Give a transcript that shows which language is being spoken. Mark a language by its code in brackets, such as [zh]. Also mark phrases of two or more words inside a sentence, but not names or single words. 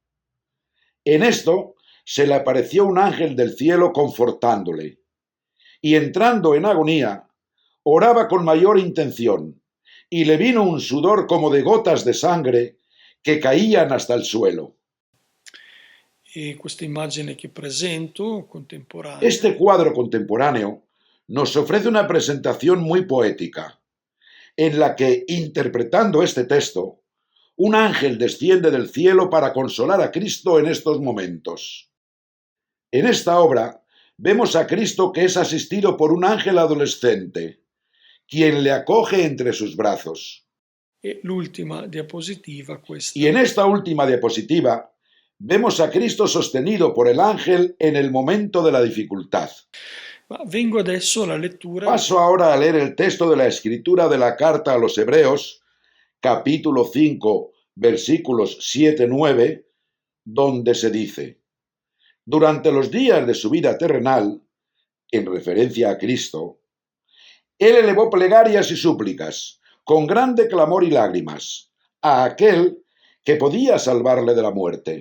[es] En esto se le apareció un ángel del cielo confortándole, y entrando en agonía, oraba con mayor intención, y le vino un sudor como de gotas de sangre que caían hasta el suelo. [it] E questa immagine che presento, contemporanea, [es] Este cuadro contemporáneo nos ofrece una presentación muy poética, en la que, interpretando este texto, un ángel desciende del cielo para consolar a Cristo en estos momentos. En esta obra vemos a Cristo que es asistido por un ángel adolescente, quien le acoge entre sus brazos. [it] e l'ultima diapositiva, questa. [es] Y en esta última diapositiva vemos a Cristo sostenido por el ángel en el momento de la dificultad. [it] Ma vengo adesso alla lettura [es] Paso ahora a leer el texto de la escritura de la carta a los Hebreos, capítulo 5, versículos 7-9, donde se dice: durante los días de su vida terrenal, en referencia a Cristo, él elevó plegarias y súplicas, con grande clamor y lágrimas, a aquel que podía salvarle de la muerte.